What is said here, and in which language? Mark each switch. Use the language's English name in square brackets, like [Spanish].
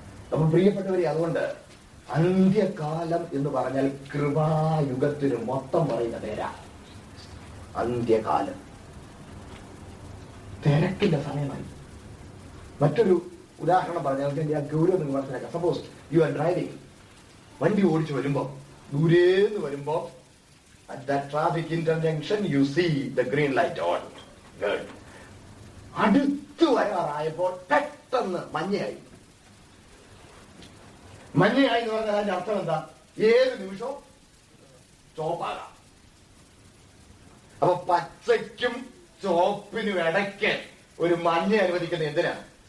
[Malayalam] അപ്പം പ്രിയപ്പെട്ടവരെ, അതുകൊണ്ട് അന്ത്യകാലം എന്ന് പറഞ്ഞാൽ കൃപായുഗത്തിന് മൊത്തം പറയുന്ന പേരാ അന്ത്യകാലം. തിരക്കിന്റെ സമയമായി. മറ്റൊരു ഉദാഹരണം പറഞ്ഞാൽ ആ ഗൗരവം നിങ്ങൾ മനസ്സിലാക്കാം. [English] suppose you are driving, [Malayalam] വണ്ടി ഓടിച്ചു വരുമ്പോ ദൂരേന്ന് വരുമ്പോ [English] at that traffic interjunction you see the green light on. Good. [Malayalam] അടുത്ത് വരാറായപ്പോൾ പെട്ടെന്ന് മഞ്ഞയായി. മഞ്ഞയായി എന്ന് പറഞ്ഞാൽ അതിന്റെ അർത്ഥം എന്താ? ഏത് നിമിഷവും ചോപ്പാകാം. അപ്പൊ പച്ചയ്ക്കും ചോപ്പിനും ഇടയ്ക്ക് ഒരു മഞ്ഞ അനുവദിക്കുന്നത് എന്തിനാണ്?